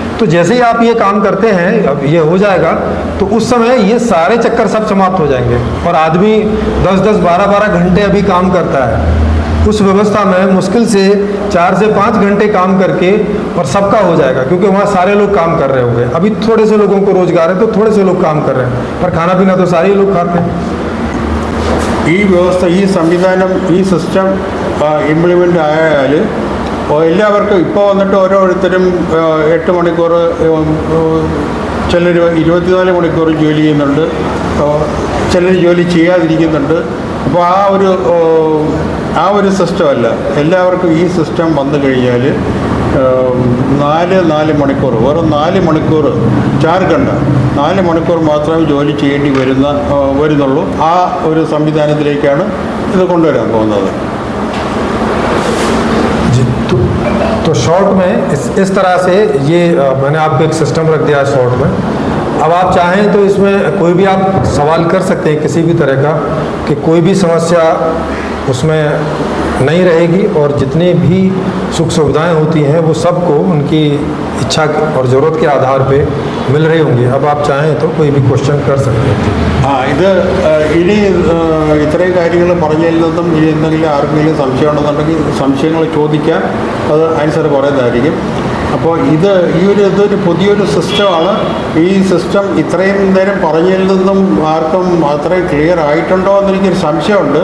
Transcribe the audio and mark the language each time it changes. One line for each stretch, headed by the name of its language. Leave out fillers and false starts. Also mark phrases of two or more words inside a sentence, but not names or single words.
Hindi: तो जैसे ही आप ये काम करते हैं, अब ये हो जाएगा, तो उस समय ये सारे चक्कर सब समाप्त हो जाएंगे और आदमी 10-10, 12-12 घंटे अभी काम करता है। उस व्यवस्था में मुश्किल से 4 से 5 घंटे काम करके और सबका हो जाएगा, क्योंकि वहाँ सारे लोग काम कर रहे होंगे। अभी थोड़े से लोगों को रोजगार है तो थोड़े से लोग काम कर रहे हैं, पर खाना पीना तो सारे लोग खाते हैं।
Malayalam: ഈ വ്യവസ്ഥ, ഈ സംവിധാനം, ഈ
English: system implement
Malayalam: ആയാൽ എല്ലാവർക്കും ഇപ്പോൾ വന്നിട്ട് ഓരോരുത്തരും 8 മണിക്കൂർ, ചിലർ 24 മണിക്കൂർ ജോലി ചെയ്യുന്നുണ്ട്, ചിലർ ജോലി ചെയ്യാതിരിക്കുന്നുണ്ട്. അപ്പോൾ ആ ഒരു സിസ്റ്റമല്ല. എല്ലാവർക്കും ഈ സിസ്റ്റം വന്നു കഴിഞ്ഞാൽ 4 മണിക്കൂർ, വെറും 4 മണിക്കൂർ, 4 घंटा 4 മണിക്കൂർ മാത്രമേ ജോലി ചെയ്യേണ്ടി വരുന്നുള്ളൂ. ആ ഒരു സംവിധാനത്തിലേക്കാണ് ഇത് കൊണ്ടുവരാൻ പോകുന്നത്.
Hindi: तो शॉर्ट में इस तरह से ये मैंने आपको एक सिस्टम रख दिया है शॉर्ट में। अब आप चाहें तो इसमें कोई भी आप सवाल कर सकते हैं किसी भी तरह का, कि कोई भी समस्या उसमें नहीं रहेगी और जितनी भी सुख सुविधाएं होती हैं वो सबको उनकी इच्छा और ज़रूरत के आधार पे मिल रही होंगी। अब आप चाहें तो कोई भी क्वेश्चन कर सकते हैं।
Malayalam: ഇത് ഇനി ഇത്രയും കാര്യങ്ങൾ പറഞ്ഞതിൽ നിന്നും ഇനി എന്തെങ്കിലും ആർക്കെങ്കിലും സംശയം ഉണ്ടെന്നുണ്ടെങ്കിൽ സംശയങ്ങൾ ചോദിക്കാൻ, അത് ആൻസർ പറയുന്നതായിരിക്കും. അപ്പോൾ ഇതൊരു പുതിയൊരു സിസ്റ്റമാണ്. ഈ സിസ്റ്റം ഇത്രയും നേരം പറഞ്ഞതിൽ നിന്നും ആർക്കും അത്രയും ക്ലിയർ ആയിട്ടുണ്ടോ എന്നെനിക്കൊരു സംശയമുണ്ട്.